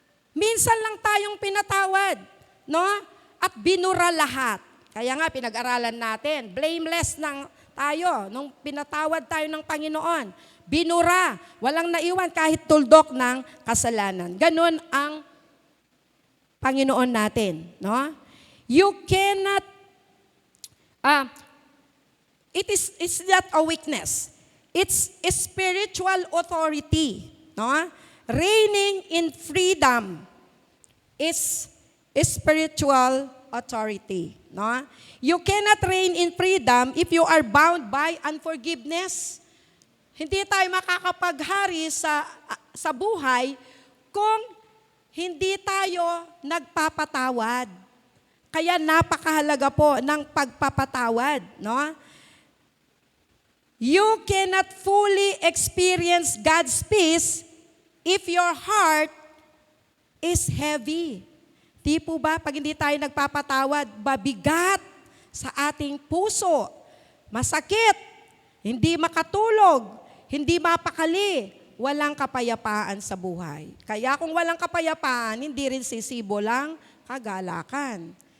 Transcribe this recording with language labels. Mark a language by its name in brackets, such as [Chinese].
[Filipino] Minsan lang tayong pinatawad, no? At binura lahat. Kaya nga pinag-aralan natin, blameless lang tayo nung pinatawad tayo ng Panginoon. Binura, walang naiwan kahit tuldok ng kasalanan. Ganon ang Panginoon natin, no? [English] You cannot it's not a weakness. It's a spiritual authority, no? Reigning in freedom is spiritual authority, no? You cannot reign in freedom if you are bound by unforgiveness. [Filipino] Hindi tayo makakapaghari sa buhay kung hindi tayo nagpapatawad. Kaya napakahalaga po ng pagpapatawad, no? [English] You cannot fully experience God's peace if your heart is heavy. [Filipino] Di po ba, pag hindi tayo nagpapatawad, mabigat sa ating puso, masakit, hindi makatulog, hindi mapakali, walang kapayapaan sa buhay. Kaya kung walang kapayapaan, hindi rin sisibo lang kagalakan.